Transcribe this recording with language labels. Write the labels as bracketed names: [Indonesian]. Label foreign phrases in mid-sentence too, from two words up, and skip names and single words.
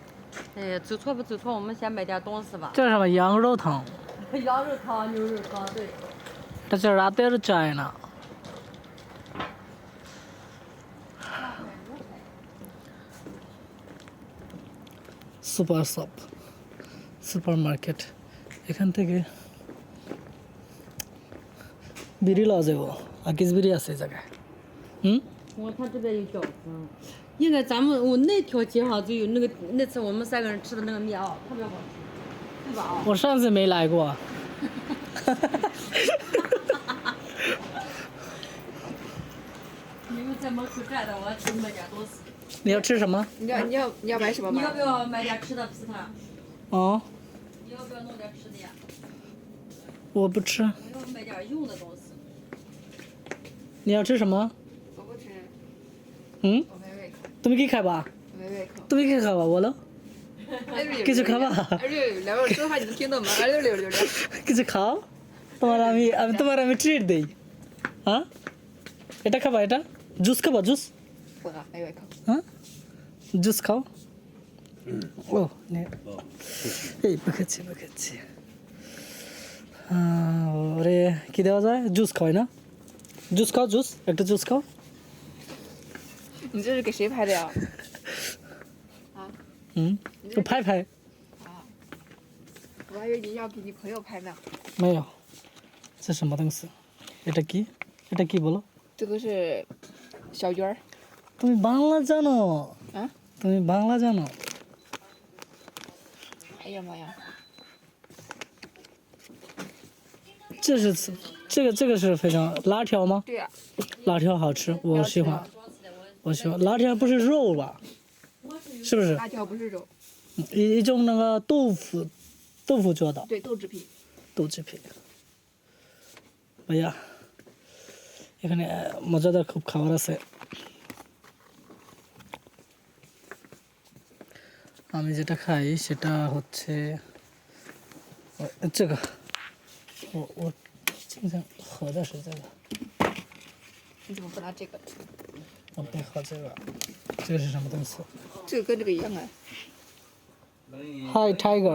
[Chinese] 哎，走错不走错，我们先买点东西吧。这是什么羊肉汤？羊肉汤、牛肉汤，对。 [Bangla] এটা হচ্ছে রাতের চায়না। [English] super shop, super market. [Bangla] এখান থেকে বিড়ি লওয়া যাবো। আকিস বিড়ি আছে এই জায়গায়। [Chinese] 他这边有饺子，应该我那条街上就有那次我们3个人吃的那个面啊，特别好吃，对吧？啊。我上次没来过。你们在门口站着，我要去买点东西。你要吃什么？你要买什么吗？你要不要买点吃的皮团？哦，你要不要弄点吃的呀？我不吃。我要买点用的东西。你要吃什么？我不吃，嗯？我没胃口， [Bangla] তুমি কি খাবা? [Chinese] 我没胃口。 [Bangla] তুমি কি খাবা বলো? কিছু খাবা? [Chinese] 两位说话你能听懂吗？溜。 [Bangla] কিছু খাও? তোমার আমি ট্রিট দেই। হ্যাঁ? এটা খাবা এটা? জুস খাবা জুস? 不喝，没胃口。 হ্যাঁ? জুস খাও? ও নে। এই বকেছি। ওরে কি দেওয়া যায়? জুস খাওয়াই না? জুস খাও জুস, একটা জুস খাও। [Chinese] 你这是给谁拍的呀？ তো拍。我还以为你要给你朋友拍呢。没有。这什么东西? [Bangla] এটা কি? এটা কি বলো? [Chinese] 这个是小鱼儿。 [Bangla] তুমি বাংলা জানো? [Chinese] 啊？ [Bangla] তুমি বাংলা জানো? [Chinese] 哎呀妈呀！这个是非常辣条吗？对呀、辣条好吃，我喜欢。辣条不是肉吧？是不是？辣条不是肉，一种那个豆腐做的。对，豆制品。 [Bangla] 豆制品。ভাইয়া এখানে মজাদার খুব খাবার আছে। আমি যেটা খাই সেটা হচ্ছে [Chinese] 这个我经常喝的是这个。你怎么不拿这个？我没喝这个。这个是什么东西？这个跟这个一样啊。 [English] Hi Tiger。